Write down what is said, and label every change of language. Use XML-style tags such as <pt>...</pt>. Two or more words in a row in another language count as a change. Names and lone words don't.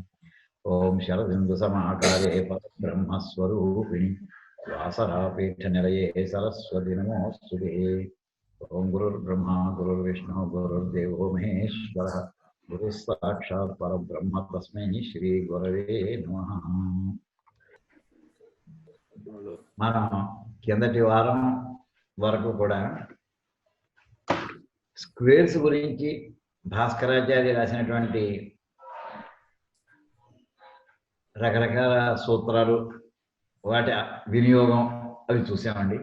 <sa>ओम शरदिन्दु समाकारे परब्रह्मस्वरूपिणि व्यासरापीठनिलये सरस्वती नमोऽस्तुते। ओम गुरुर्ब्रह्मा गुरुर्विष्णु गुरुर्देवो महेश्वरः गुरुः साक्षात् परब्रह्म तस्मै श्री गुरवे नमः।</sa> <te>మనం కిందటి వారం వరకు కూడా స్క్వేర్స్ గురించి భాస్కరాచార్య రాసినటువంటి రకరకాల సూత్రాలు వాటి వినియోగం అవి చూసామండి.</te>